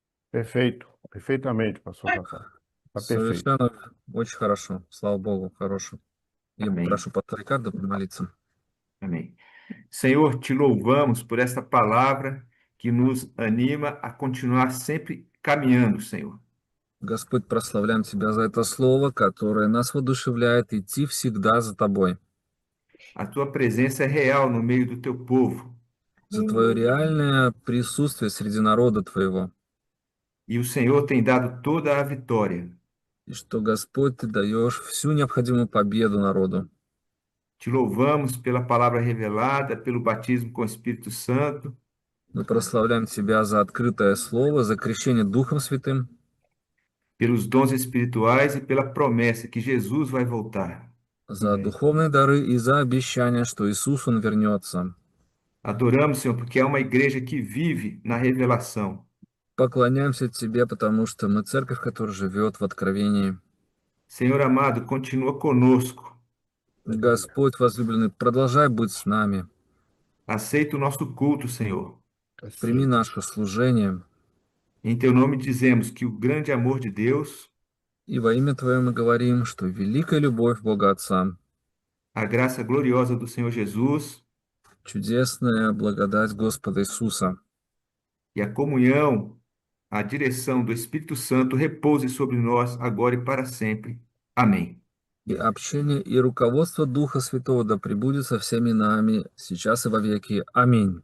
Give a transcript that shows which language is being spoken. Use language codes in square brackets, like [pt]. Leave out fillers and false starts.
[pt] Perfeito. Perfeitamente, pastor Zafar. Tá perfeito. [ru] Совершенно очень хорошо. Слава Богу, хорошо. И Аминь. прошу пастора Рикардо помолиться. [pt] Amém. Senhor, te louvamos por esta palavra que nos anima a continuar sempre caminhando, Senhor. [ru] Господь, прославляем Тебя за это слово, которое нас воодушевляет идти всегда за Тобой. [pt] A tua presença é real no meio do teu povo. [ru] За Твое реальное присутствие среди народа Твоего. [pt] E o Senhor tem dado toda a vitória. [ru] И что, Господь, Ты даешь всю необходимую победу народу. [pt] Te louvamos pela palavra revelada, pelo batismo com o Espírito Santo, [ru] Мы прославляем Тебя за открытое слово, за крещение Духом Святым, [pt] pelos dons espirituais e pela promessa que Jesus vai voltar. [ru] за духовные дары и за обещание, что Иисус, Он вернется. [pt] Adoramos, Senhor, porque é uma igreja que vive na revelação. [ru] Поклоняемся Тебе, потому что мы церковь, которая живет в откровении. [pt] Senhor amado, continua conosco. [ru] Господь возлюбленный, продолжай быть с нами. [pt] Aceita o nosso culto, Senhor. [ru] Прими наше служение. [pt] Em teu nome dizemos que o grande amor de Deus, [ru] И во имя Твое мы говорим, что великая любовь Бога Отца, [pt] a graça gloriosa do Senhor Jesus [ru] чудесная благодать Господа Иисуса [pt] e a comunhão, a direção do Espírito Santo repouse sobre nós agora e para sempre. Amém. [ru] и общение и руководство Духа Святого да пребудет со всеми нами сейчас и во веки. Аминь.